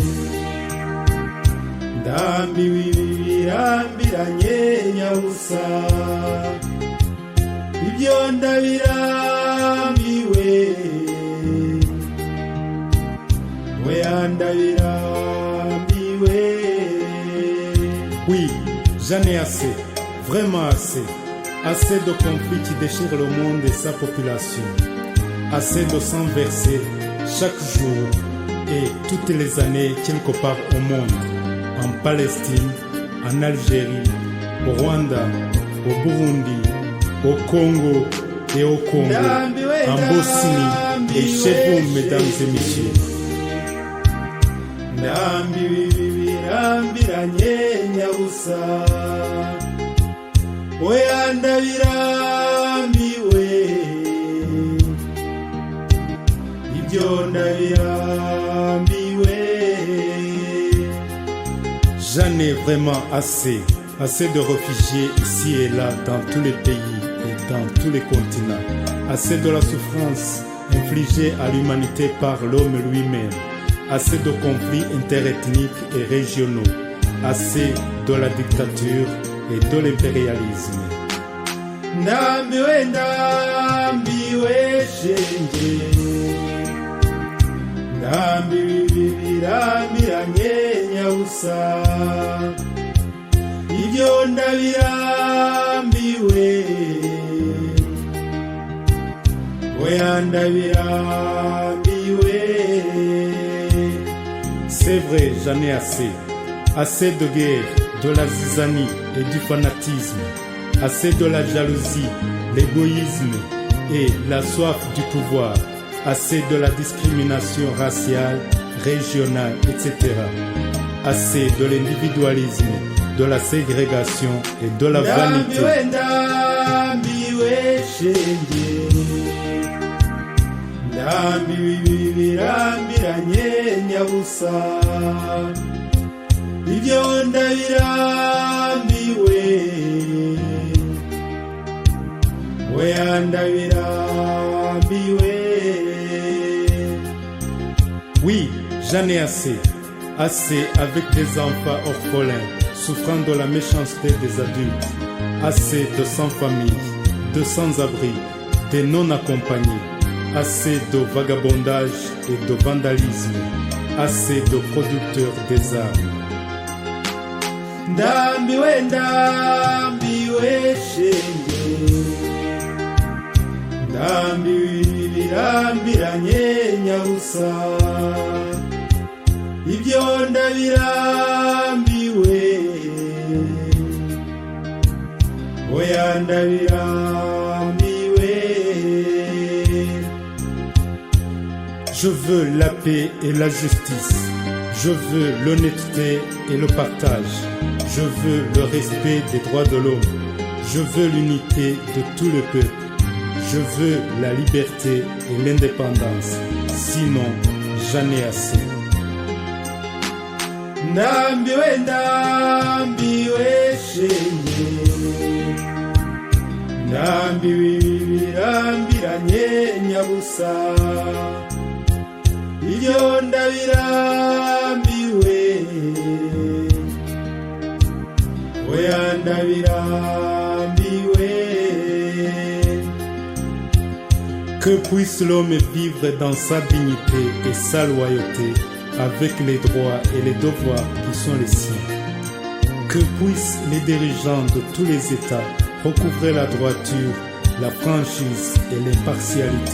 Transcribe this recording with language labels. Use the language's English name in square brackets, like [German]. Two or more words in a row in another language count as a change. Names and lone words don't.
[Kinyarwanda] ndambiwe birambiranye nyabusa ibyo ndabirambiwe weya ndabirambiwe. [French] Oui, j'en ai assez, vraiment assez. Assez de conflits qui déchirent le monde et sa population. Assez de sang versé chaque jour et toutes les années quelque part au monde. En Palestine, en Algérie, au Rwanda, au Burundi, au Congo et au Congo, en Bosnie et chez vous, mesdames et messieurs. [Kinyarwanda] Ndambiwe birambiranye nyabusa oya ndabirambiwe ibyo ndabirambiwe. [French] J'en ai vraiment assez, assez de réfugiés ici et là dans tous les pays et dans tous les continents, assez de la souffrance infligée à l'humanité par l'homme lui-même, assez de conflits interethniques et régionaux, assez de la dictature et de l'impérialisme. [Kinyarwanda] Ndambiwe ndambiwe shenge ndambiwe birambiranye nyabusa ibyo ndabirambiwe oya ndabirambiwe. [French] C'est vrai, j'en ai assez. Assez de guerre, de la zizanie et du fanatisme. Assez de la jalousie, l'égoïsme et la soif du pouvoir. Assez de la discrimination raciale, régionale, etc. Assez de l'individualisme, de la ségrégation et de la vanité. [Kinyarwanda] Ndambiwe shenge ndambiwe birambiranye nyabusa ibyo ndabirambiwe oya ndabirambiwe. [French] Oui, j'en ai assez. Assez avec des enfants orphelins, souffrant de la méchanceté des adultes. Assez de sans-famille, de sans-abri, de non-accompagnés. Assez de vagabondage et de vandalisme. Assez de producteurs des armes. [Kinyarwanda] Ndambiwe ndambiwe shenge ndambiwe birambiranye nyabusa ibyo ndabirambiwe oya ndabirambiwe. [French] Je veux la paix et la justice. Je veux l'honnêteté et le partage. Je veux le respect des droits de l'homme. Je veux l'unité de tout le peuple. Je veux la liberté et l'indépendance. Sinon, j'en ai assez. [Kinyarwanda] Ndambiwe ndambiwe shenge ndambiwe birambiranye nyabusa ibyo ndabirambiwe oya ndabirambiwe. [French] Que puisse l'homme vivre dans sa dignité et sa loyauté avec les droits et les devoirs qui sont les siens. Que puissent les dirigeants de tous les États recouvrer la droiture, la franchise et l'impartialité.